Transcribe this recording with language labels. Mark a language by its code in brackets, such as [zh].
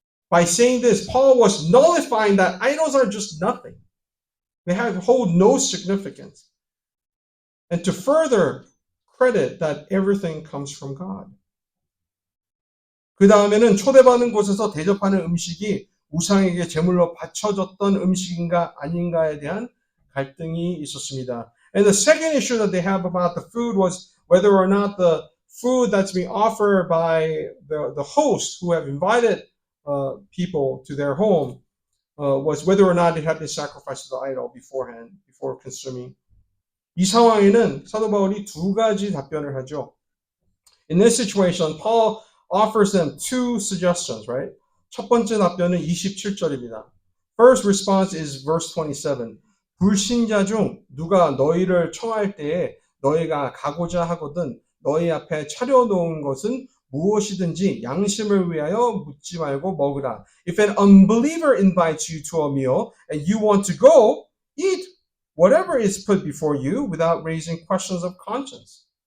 [en] By saying this, Paul was nullifying that idols are just nothing. They hold no significance. And to further credit that everything comes from God. [ko] 그 다음에는 초대받는 곳에서 대접하는 음식이 우상에게 제물로 바쳐졌던 음식인가 아닌가에 대한 갈등이 있었습니다. [en] And the second issue that they have about the food was whether or not the food that's being offered by the host who have invited people to their home was whether or not it had been sacrificed to the idol beforehand, before consuming. [ko] 이 상황에는 사도 바울이 두 가지 답변을 하죠. [en] In this situation, Paul offers them two suggestions, right? [ko] 첫 번째 답변은 27절입니다. [en] First response is verse 27. [ko] 불신자 중 누가 너희를 청할 때에 너희가 가고자 하거든 너희 앞에 차려놓은 것은 무엇이든지 양심을 위하여 묻지 말고 먹으라. [en] If an unbeliever invites you to a meal and you want to go, eat whatever is put before you without raising questions of conscience.